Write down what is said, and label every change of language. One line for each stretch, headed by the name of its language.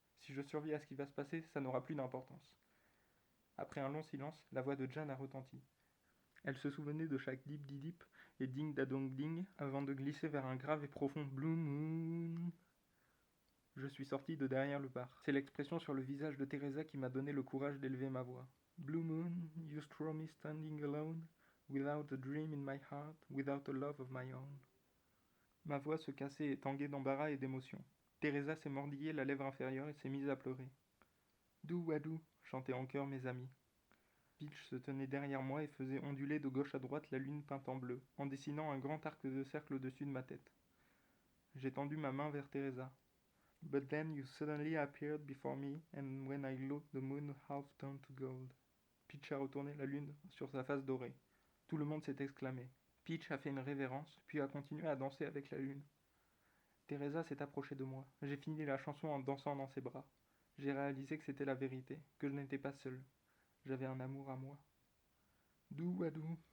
French: Si je survis à ce qui va se passer, ça n'aura plus d'importance. Après un long silence, la voix de Jan a retenti. Elle se souvenait de chaque dip di dip et ding da dong ding avant de glisser vers un grave et profond Blue Moon. Je suis sorti de derrière le bar. C'est l'expression sur le visage de Teresa qui m'a donné le courage d'élever ma voix.
English: Blue Moon, you saw me standing alone, without a dream in my heart, without a love of my own.
French: Ma voix se cassait et tanguait d'embarras et d'émotion. Teresa s'est mordillée la lèvre inférieure et s'est mise à pleurer. Dou-wadou, chantaient en chœur mes amis. Peach se tenait derrière moi et faisait onduler de gauche à droite la lune peinte en bleu, en dessinant un grand arc de cercle au-dessus de ma tête. J'ai tendu ma main vers Teresa.
English: But then you suddenly appeared before me, and when I looked, the moon half turned to gold.
French: Peach a retourné la lune sur sa face dorée. Tout le monde s'est exclamé. Peach a fait une révérence, puis a continué à danser avec la lune. Teresa s'est approchée de moi. J'ai fini la chanson en dansant dans ses bras. J'ai réalisé que c'était la vérité, que je n'étais pas seul. J'avais un amour à moi. Doux à doux.